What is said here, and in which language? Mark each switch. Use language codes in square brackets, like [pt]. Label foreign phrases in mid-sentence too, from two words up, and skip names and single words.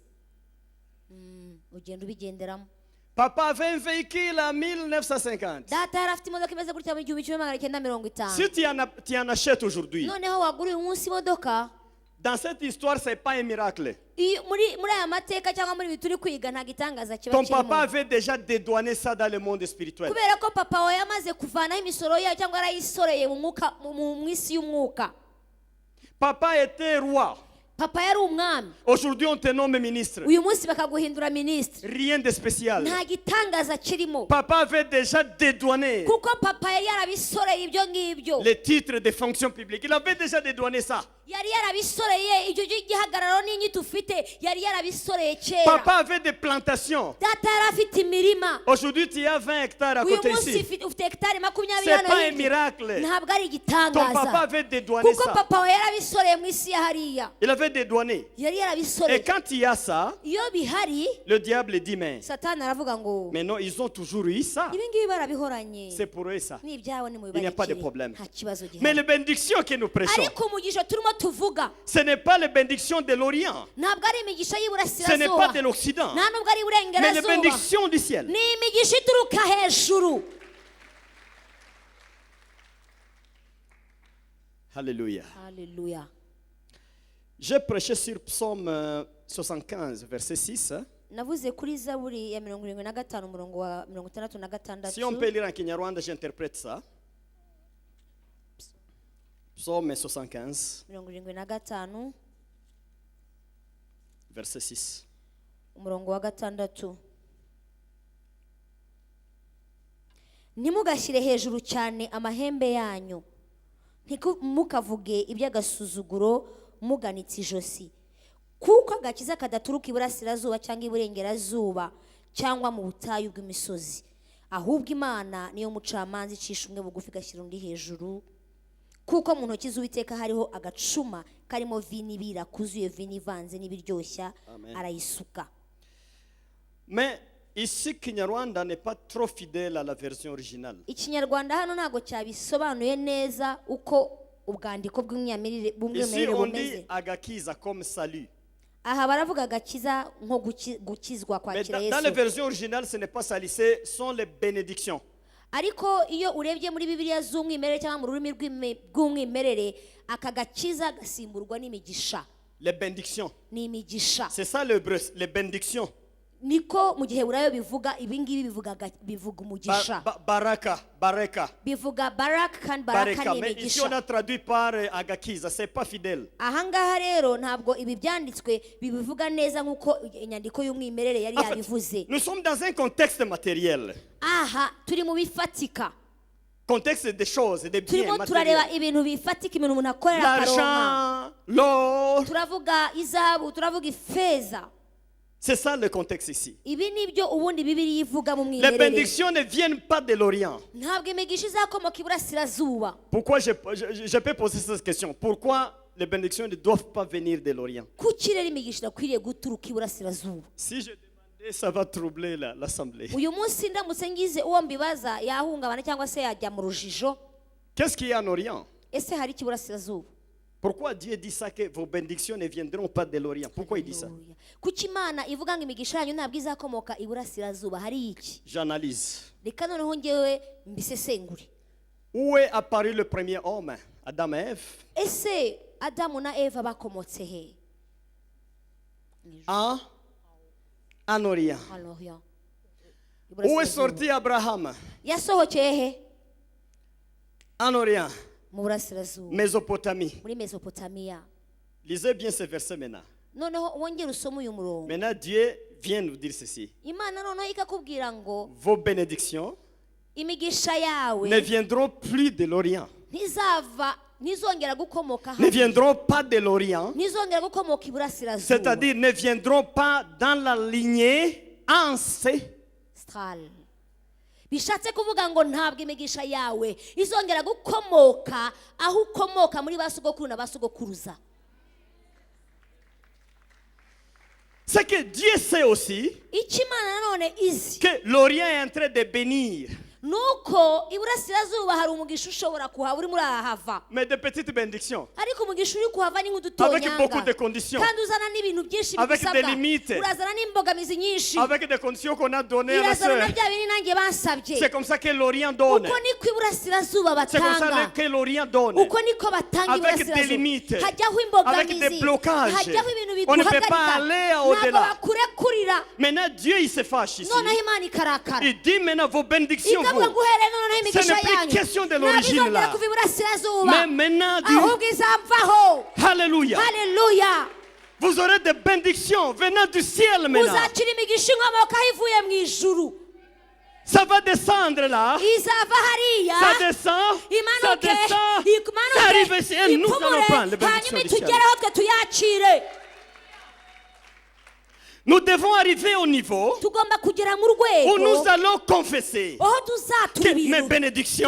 [rw] ugenda ubigenderamo. [fr] Papa avait un véhicule en 1950. [rw] data yari afite imodoka imeze gutya mu 1950. [fr] Si tu en achètes aujourd'hui, [rw] noneho wagura uyu munsi imodoka, [fr] dans cette histoire, ce n'est pas un miracle. [rw] muri aya mateka cyangwa muri ibi turi kwiga nta gitangaza kiba [fr] Ton papa [rw] kirimo. [fr] avait déjà dédouané ça dans le monde spirituel. [rw] kubera ko papa wawe yamaze kuvanaho imisoro yayo cyangwa yarayisoreye mu isi y'umwuka. [fr] Papa était roi. [rw] papa yari umwami, [fr] Aujourd'hui, on te nomme ministre. [rw] uyu munsi bakaguhindura minisitiri. [fr] Rien de spécial. [rw] nta gitangaza kirimo, [fr] Papa avait déjà dédouané [rw] kuko papa yari yarabisoreye ibyo ngibyo. [fr] les titres de fonction publique. Il avait déjà dédouané ça. [rw] yari yarabisoreye ibyo gihagararo n'inyito ufite, yari yarabisoreye kera. [fr] Papa avait des plantations. [rw] data yari afite imirima. [fr] Aujourd'hui, tu as 20 hectares à [rw] uyu [fr] côté [rw] munsi [fr] ici. [rw] ufite hegitari 20 [fr] C'est [rw] hano [fr] pas un [rw] hirya. [fr] miracle. [rw] ntabwo ari [fr] Ton papa [rw] igitangaza, [fr] avait dédouané [rw] kuko [fr] ça. [rw] papa we yarabisoreye mu isi ya hariya. [fr] Il avait dédouané. [rw] yari [fr] Et [rw] yarabisoreye. [fr] quand il y a ça, [rw] iyo bihari, [fr] le diable dit mais [rw] satani aravuga ngo [fr] non, ils ont toujours eu ça. [rw] ibi ngibi barabihoranye, [fr] C'est pour eux ça. [rw] ni ibyawe ni [fr] Il n'y a pas de [rw] mubibarekere, [fr] problème. [rw] nta kibazo [fr] Mais [rw] gihari. [fr] les bénédictions que nous prêchons, [rw] ariko umugisha turimo tuvuga [fr] ce n'est pas les bénédictions de l'Orient. [rw] ntabwo ari imigisha [fr] Ce n'est pas [rw] y'iburasirazuba, [fr] de l'Occident. [rw] nta nubwo ari [fr] Mais les [rw] iburengerazuba, [fr] bénédictions du ciel. [rw] ni imigisha ituruka hejuru. [fr] Alléluia. [rw] Haleluya. [fr] J'ai prêché sur Psaume 75, verset 6. [rw] navuze kuri zaburi ya 75 umurongo wa 66. [fr] Si on peut lire en Kinyarwanda, j'interprète ça. Psaume 75, 75 verset 6. [rw] umurongo wa 6. Ntimugashyire hejuru cyane amahembe yanyu, ntimukavuge iby'agasuzuguro muganitse ijosi, kuko agakiza kadaturuka iburasirazuba cyangwa iburengerazuba cyangwa mu butayu bw'imisozi, ahubwo Imana niyo mucamanza icisha umwe bugufi igashyira undi hejuru, kuko mu ntoki z'Uwiteka hariho agacuma karimo vino ibira kuzuye vino ivanze n'ibiryoshya, arayisuka. [fr] Mais ici, Kinyarwanda n'est pas trop fidèle à la version originale. [rw] Ikinyarwanda hano ntago cyabisobanuye neza uko ubwandiko bw'umwimerere [fr] Ici, on dit [rw] bumeze. [fr] agakiza comme salut. [rw] Aha baravuga agakiza nko gukizwa [fr] Mais [rw] kwakira [fr] dans la [rw] Yesu. [fr] version originale, ce n'est pas salut, ce sont les bénédictions. [rw] Ariko iyo urebye muri Bibiliya z'umwimerere cyangwa mu rurimi rw'umwimerere, aka gakiza gasimburwa n'imigisha. [fr] Les bénédictions. [rw] Ni imigisha. [fr] C'est ça l'hébreu, les bénédictions. [rw] Niko mu gihe burayo bivuga ibingibi bivuga umugisha. Baraka, baraka. Bivuga baraka kandi baraka ni [fr] Mais ici, on [rw] imigisha. [fr] a traduit par agakiza, c'est pas fidèle. [rw] Ahangaha rero ntabwo ibi byanditswe bibivuga neza nk'uko inyandiko y'umwimerere yari [fr] En fait, [rw] yabivuze. [fr] nous sommes dans un contexte matériel. [rw] Aha turi mu bifatika, [fr] Contexte des choses, des biens [rw] turimo [fr] matériels. [rw] turareba ibintu bifatika, ibintu umuntu akorera akaronka. [fr] L'argent, l'or. [rw] Turavuga izahabu, turavuga ifeza. [fr] C'est ça le contexte ici. [rw] Ibi nibyo ubundi Bibiliya ivuga mu [fr] Les [rw] mwimerere. [fr] bénédictions ne viennent pas de l'Orient. [rw] Ntabwo imigisha izakomoka iburasirazuba. [fr] Pourquoi je peux poser cette question? Pourquoi les bénédictions ne doivent pas venir de l'Orient? [rw] Kuki rero imigisha irakwiriye guturuka iburasirazuba? [fr] Si je demandais, ça va troubler l'assemblée. [rw] Uyu munsi ndamutse ngize uwo mbibaza yahungabana cyangwa se yajya mu rujijo. [fr] Qu'est-ce qu'il y a en Orient? [rw] Ese hari iki iburasirazuba? [fr] Pourquoi Dieu dit ça, que vos bénédictions ne viendront pas de l'Orient? Pourquoi il dit ça? [rw] Haleluya. Kuki Imana ivuga ngo imigisha yanyu ntabwo izakomoka iburasirazuba? Hari iki? [fr] J'analyse. [rw] Reka noneho ngewe mbisesengure. [fr] Où est apparu le premier homme? Adam et Ève. [rw] Ese Adamu na Eva bakomotse he? [fr] En Orient. [rw] Haleluya. [fr] Où est sorti Abraham? [rw] Yasohokeye he? [fr] En Orient. [rw] Mu burasirazuba, [fr] Mésopotamie. [rw] muri Mesopotamiya. [fr] Lisez bien ce verset maintenant. [rw] Noneho wongere usome uyu murongo. [fr] Maintenant, Dieu vient nous dire ceci. [rw] Imana noneho ikakubwira ngo [fr] Vos bénédictions [rw] imigisha [fr] ne [rw] yawe [fr] viendront plus de l'Orient. [rw] ntizongera gukomoka [fr] Ne viendront pas de l'Orient. [rw] ntizongera gukomoka iburasirazuba. [fr] C'est-à-dire ne viendront pas dans la lignée ancestral. [rw] Bishatse kuvuga ngo ntabwo imigisha yawe izongera gukomoka aho ukomoka muri basogokuru na basogokuruza. [fr] C'est que Dieu sait aussi [rw] Icyo Imana nanone izi [fr] que l'Orient est en train de bénir. [rw] nuko iburasirazuba hari umugisha ushobora kuhaba urimo urahava, [fr] Mais de petites bénédictions. [rw] ariko umugisha uri kuhava ni [fr] Avec [rw] nk'udutonyanga [fr] beaucoup de conditions. [rw] kandi uzana n'ibintu byinshi [fr] Avec [rw] bigusabwa, [fr] des limites. [rw] urazana n'imbogamizi nyinshi, [fr] Avec des conditions qu'on a données à la [rw] irazana na [fr] sœur. [rw] bya bindi nanjye bansabye. [fr] C'est comme ça que l'Orient donne. [rw] Uko niko iburasirazuba [fr] C'est comme ça [rw] batanga, [fr] que l'Orient donne. [rw] uko niko batanga [fr] Avec des [rw] iburasirazuba. [fr] limites. [rw] Hajyaho [fr] Avec des [rw] imbogamizi, [fr] blocages. [rw] hajyaho ibintu [fr] On ne peut pas [rw] biguhagarika, [fr] aller [rw] ntabwo [fr] au-delà. [rw] bakurekurira. [fr] Maintenant, Dieu, il se fâche ici. [rw] Noneho Imana ikarakara [fr] Il dit maintenant vos bénédictions, [rw] ikavuga [fr] vous. [rw] ngo uhereye noneho [fr] Ce [rw] imigisha [fr] n'est plus [rw] yanyu [fr] question de [rw] ntabwo [fr] l'origine [rw] izongera [fr] là. [rw] kuva iburasirazuba, [fr] Mais maintenant, Dieu, [rw] ahubwo izamvaho. [fr] Alléluia. [rw] Haleluya. [fr] Vous aurez des bénédictions venant du ciel maintenant. [rw] Muzakira imigisha inkomokaho ivuye mu ijuru, [fr] Ça va descendre là. [rw] izava hariya [fr] Ça descend. Ça [rw] imanuke [fr] descend. Ça arrive ici. Et nous allons prendre les [rw] ipfumure, [fr] bénédictions [rw] hanyuma [fr] du ciel. [rw] itugereho twe tuyakire. [fr] Nous devons arriver au niveau [rw] Tugomba kugera mu [fr] où [rw] rwego [fr] nous allons confesser [rw] aho [fr] que [rw] tuzatura [fr] mes [rw] ibintu [fr] bénédictions,